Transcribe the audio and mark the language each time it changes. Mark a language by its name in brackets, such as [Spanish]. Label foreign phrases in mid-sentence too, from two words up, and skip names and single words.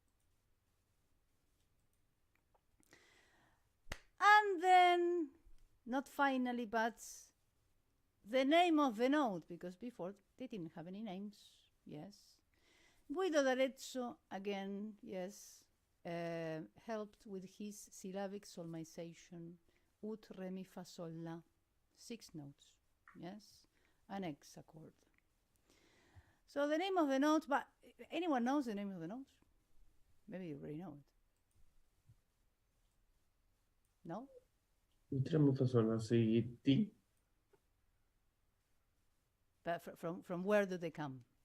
[English] And then, not finally, but the name of the note, because before they didn't have any names. Yes. Guido d'Arezzo, again, yes, helped with his syllabic solmization, ut, re, mi, fa, sol, la, 6 notes, yes, an hexachord. So the name of the notes, but anyone knows the name of the notes? Maybe you already know it. No? But from where do they come?